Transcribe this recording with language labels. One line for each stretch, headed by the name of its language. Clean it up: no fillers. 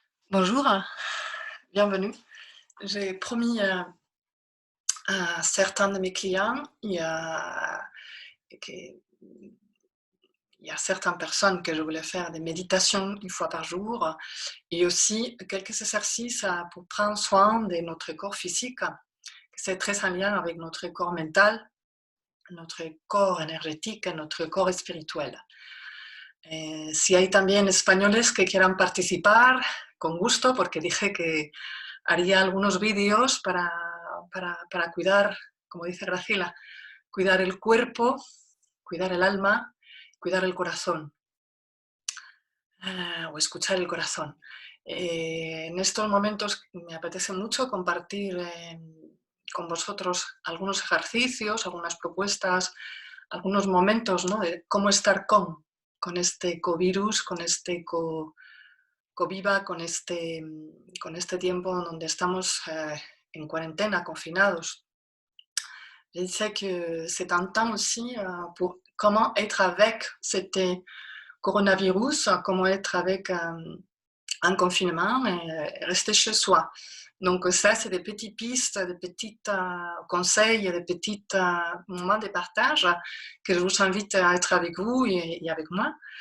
French: Bonjour, bienvenue. J'ai promis à certains de mes clients, qu'il y a certaines personnes que je voulais faire des méditations une fois par jour et aussi quelques exercices pour prendre soin de notre corps physique. C'est très en lien avec notre corps mental, notre corps énergétique, notre corps espirituel.
Spanish: Si hay también españoles que quieran participar, con gusto, porque dije que haría algunos vídeos para cuidar, como dice Graciela, cuidar el cuerpo, cuidar el alma, cuidar el corazón, o escuchar el corazón. En estos momentos me apetece mucho compartir con vosotros algunos ejercicios, algunas propuestas, algunos momentos, ¿no?, de cómo estar con este covirus, con este coviva, con este tiempo donde estamos en cuarentena, confinados.
French: Je sais que c'est un temps aussi pour comment être avec cet coronavirus, comment être avec un confinement et rester chez soi. Donc ça, c'est des petites pistes, des petits conseils, des petits moments de partage que je vous invite à être avec vous et avec moi.